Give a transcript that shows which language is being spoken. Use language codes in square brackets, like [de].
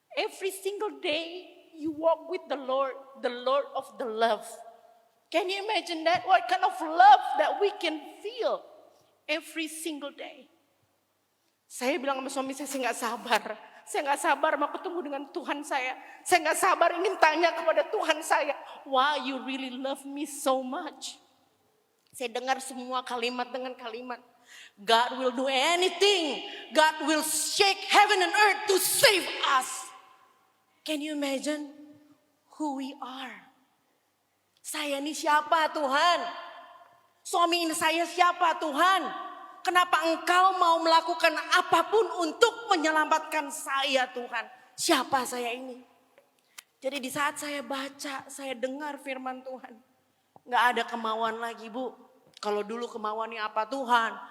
[en] Every single day you walk with the Lord of the love. Can you imagine that? What kind of love that we can feel every single day? [id] Saya bilang sama suami saya nggak sabar. Saya nggak sabar mau ketemu dengan Tuhan saya. Saya nggak sabar ingin tanya kepada Tuhan saya. [en] Why you really love me so much? [id] Saya dengar semua kalimat dengan kalimat. [en] God will do anything. God will shake heaven and earth to save us. Can you imagine who we are? [id] Saya ini siapa Tuhan? Suami ini saya siapa Tuhan? Kenapa engkau mau melakukan apapun untuk menyelamatkan saya Tuhan? Siapa saya ini? Jadi di saat saya baca, saya dengar firman Tuhan. Gak ada kemauan lagi Bu. Kalau dulu kemauannya apa Tuhan?